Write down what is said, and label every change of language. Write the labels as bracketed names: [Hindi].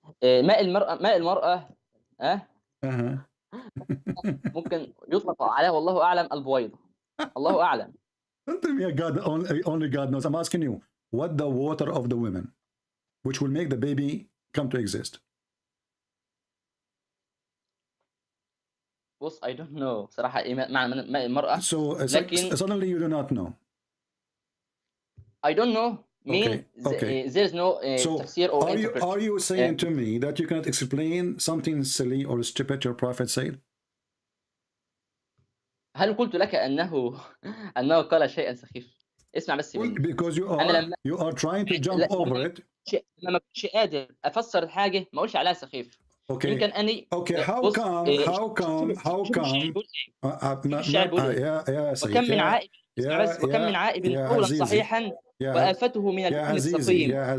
[Arabic] ماء المرأة ممكن يطلق عليها والله أعلم البويضة. الله أعلم. [English] Don't tell me only God knows. I'm asking you, what the water of the women, which will make the baby come to exist? [Arabic] بص [English] I don't know [Arabic] بصراحة إيه معنى ماء المرأة. [English] So suddenly you do not know. I don't know. There is no tafsir or interpretation. Are you saying to me that you cannot explain something silly or stupid your prophet said? [Arabic] هل قلت لك أنه قال شيئا سخيف؟ اسمع بس مني. [English] Because you are trying to jump over it. [Arabic] لما كنتش قادر أفسر الحاجة ما أقولش عليها سخيف. [English] Okay. [Arabic] يمكن أني. [English] Okay. How come? [Arabic] وكم من عائب اسمع بس وكم من عائب قولا صحيحا وآفته من اللسان السقيم